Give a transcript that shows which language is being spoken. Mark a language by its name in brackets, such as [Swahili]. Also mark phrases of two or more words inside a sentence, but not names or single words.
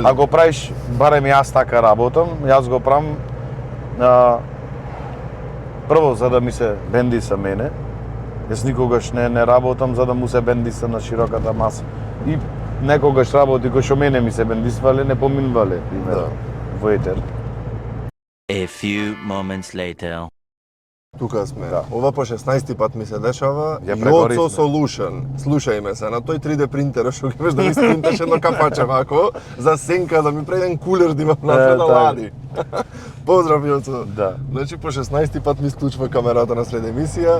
[Macedonian] А го правиш, барем јас така работам, јас го правам прво за да ми се бендиса мене. Јас никогаш не работам за да му се бендиса на широката маса. И некогаш работи кои што мене ми се бендисвале, не поминувале, пример, Да. во етер. [English] A few moments later. [Macedonian] Тука сме. Да. Ова по 16 пат ми се дешава. Ја прегоривме. Јоцо Solution. Слушај се, на тој 3D принтер што ќе да ми спринташ едно капаче вако за сенка да ми прави еден кулер да имам напред да така. лади. Поздрав Јоцо. Да. Значи по 16 пат ми исклучува камерата на сред емисија.